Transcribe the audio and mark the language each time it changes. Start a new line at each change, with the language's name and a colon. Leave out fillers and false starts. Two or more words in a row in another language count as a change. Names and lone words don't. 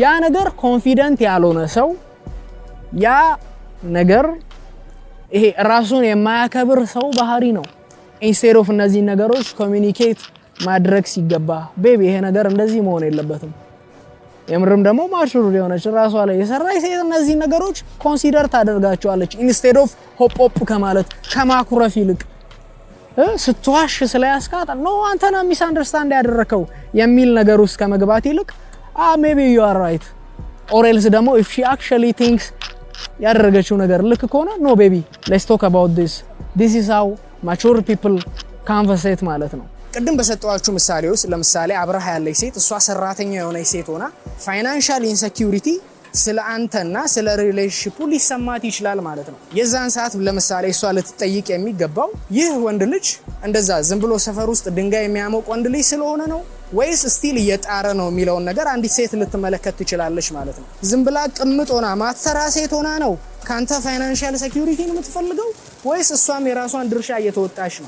Amharic: ነገር ኮንፊደንት ያልሆነ ሰው ያ ነገር ይሄ ራሱን የማያከብር ሰው ባህሪ ነው።
English: instead of
Amharic: እነዚህ ነገሮች ኮሚኒኬት ማድረግ ሲገባ ቤቢ ይሄ ነገር እንደዚህ መሆን የለበትም። የምርም ደግሞ ማቹር የሆነች ራሷ ላይ የሰራች ሴት እነዚህ ነገሮች ኮንሲደር ታደርጋቸዋለች።
English: instead of
Amharic: ሆፕ ከማለት ከማኩረፍ ይልቅ ስትዋሽ ስለያስካት ነው አንተና ሚስ አንደርስታንድ ያደረከው የሚል ነገር ውስጥ ከመግባት ይልቅ
English: maybe you are right or else
Amharic: ደግሞ
English: if she actually thinks
Amharic: ያደረገችው ነገር ልክ ከሆነ
English: no baby let's talk about this is how mature people conversate
Amharic: ማለት ነው። ቅድም በሰጠዋችሁ ምሳሌ ውስጥ ለምሳሌ አብረሃ ያለች ሴት እሷ ሰራተኛ የሆነች ሴት ሆና
English: financial insecurity
Amharic: ስለ አንተና ስለ ሪሌሽንሺፑ ሊሰማት ይችላል ማለት ነው። የዛን ሰዓት ለምሳሌ እሷ ልትጠይቅ የሚገባው ይህ ወንድ ልጅ እንደዛ ዝም ብሎ ሰፈር ውስጥ ድንጋይ የሚያሞቅ ወንድ ልጅ ስለሆነ ነው ወይስ ስቲል እየጣረ ነው የሚለውን ነገር አንዲት ሴት ልትመለከት ትችላለች ማለት ነው። ዝም ብላ ቅምጥ ሆና ማትሰራ ሴት ሆና ነው ካንተ
English: financial security
Amharic: ነው የምትፈልገው ወይስ እሷም የራሷን ድርሻ እየተወጣች ነው?